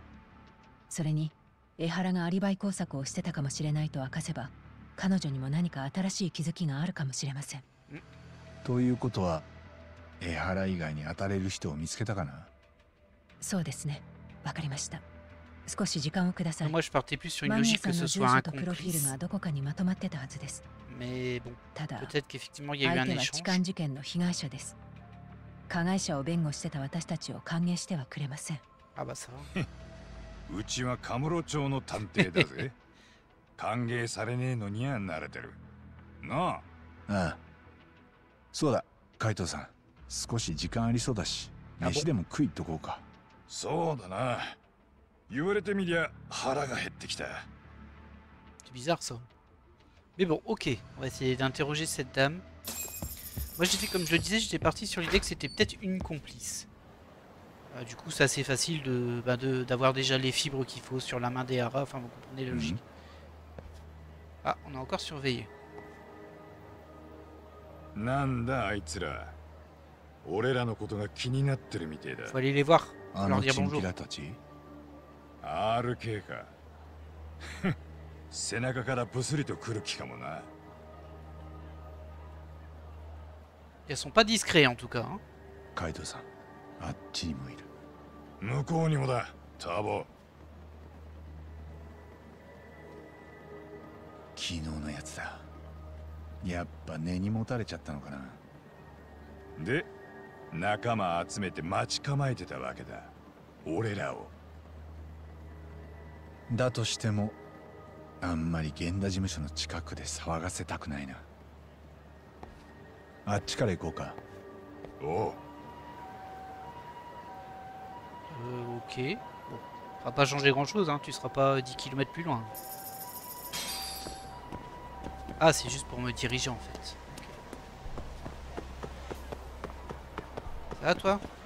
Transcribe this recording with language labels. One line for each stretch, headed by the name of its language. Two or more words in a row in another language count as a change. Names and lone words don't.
Japanese: それに江原がアリバイ工作をしてたかもしれないと明かせば彼女にも何か新しい気づきがあるかもしれません。ということは江原以外に当たれる人を見つけたかな？そうですね。わかりました。少し時間をください。
French: Moi je partais plus sur une
Japanese: 間宮
French: logique
Japanese: さ
French: que
Japanese: んの
French: ce
Japanese: 住
French: soit
Japanese: 所
French: un
Japanese: とプロフィール
French: complice.
Japanese: がどこかにまとまってたはずです。
French: Mais bon,
Japanese: ただ
French: peut-être qu'effectivement il y a eu
Japanese: 相
French: un
Japanese: 手は痴漢
French: échange.
Japanese: 事件の被害者です。加害者を弁護してた私たちを歓迎してはくれません。
French: Ah bah ça va.
Japanese: うちはカムロ町の探偵だぜ。 歓迎されねえのには慣れてる。なあ。ああ。そうだ、海藤さん。少し時間ありそうだし、飯でも食いっとこうか。そうだな。言われてみりゃ腹が減ってきた。
French: C'est bizarre ça. Mais bon, ok, on va essayer d'interroger cette dame. Moi j'étais, comme je le disais, j'étais parti sur l'idée que c'était peut-être une complice. Du coup c'est assez facile d'avoir déjà les fibres qu'il faut sur la main des haras, enfin vous comprenez la logique. Ah, on a encore surveillé.
Japanese: なんだあいつら。俺らのことが気になってるみてえだ。
French: Faut aller les voir, faut
Japanese: あ
French: leur
Japanese: の
French: dire
Japanese: チン
French: bonjour.
Japanese: ピラたち RK か。背中からブスリと来る気かもな。
French: Elles sont pas discrets en tout cas. Hein.
Japanese: 海藤さん、あっちにもいる。向こうにもだ、ターボ。昨日のやつだ。やっぱ根に持たれちゃったのかな。で、仲間集めて待ち構えてたわけだ。俺らを。だとしても、あんまり源田事務所の近くで騒がせたくないな。あっちから行こうか。おう。
French: Ok. Bon, ça va pas changer grand chose, hein. Tu seras pas 10 km plus loin. Ah, c'est juste pour me diriger en fait. Ça va toi?